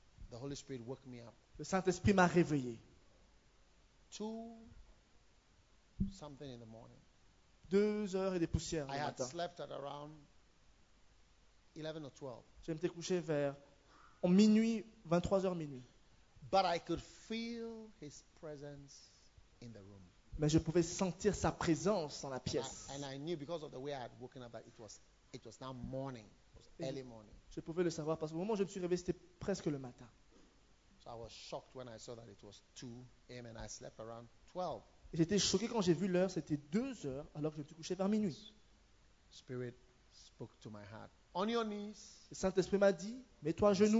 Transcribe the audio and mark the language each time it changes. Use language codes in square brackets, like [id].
[en] the Holy Spirit woke me up. [fr] Le Saint-Esprit m'a réveillé. [en] Two something in the morning. [fr] 2 heures et des poussières [en] I [fr] le [en] had [fr] matin. [en] Slept at around 11 or 12. [fr] Je m'étais couché vers en minuit, 23h minuit. [en] But I could feel his presence in the room. [fr] Mais je pouvais sentir sa présence dans la pièce. [en] And I knew because of the way I had woken up that it was now morning. It was early morning. [fr] Je pouvais le savoir parce qu'au moment où je me suis réveillé, c'était presque le matin. [en] So I was shocked when I saw that it was 2 a.m. and I slept around 12. [fr] Et j'étais choqué quand j'ai vu l'heure, c'était 2 heures alors que je me suis couché vers minuit. [en] Spirit spoke to my heart. On your knees. [fr] Le Saint-Esprit m'a dit, mets-toi à genoux.